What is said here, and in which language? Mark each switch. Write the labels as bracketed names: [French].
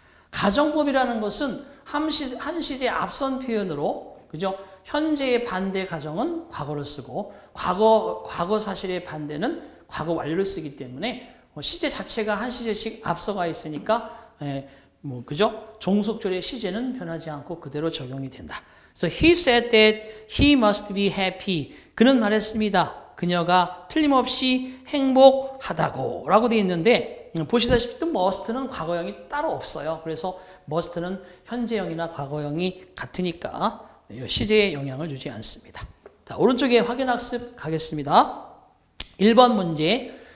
[Korean] 가정법이라는 것은 한 시제 앞선 표현으로 그죠? 현재의 반대 가정은 과거를 쓰고 과거 사실의 반대는 과거 완료를 쓰기 때문에 시제 자체가 한 시제씩 앞서가 있으니까 그죠? 종속절의 시제는 변하지 않고 그대로 적용이 된다. [English] 그래서 he said that he must be happy. [Korean] 그는 말했습니다. 그녀가 틀림없이 행복하다고 라고 되어 있는데 보시다시피 또 must는 과거형이 따로 없어요. 그래서 must는 현재형이나 과거형이 같으니까 시제에 영향을 주지 않습니다. 자, 오른쪽에 확인학습 가겠습니다. 1번 문제.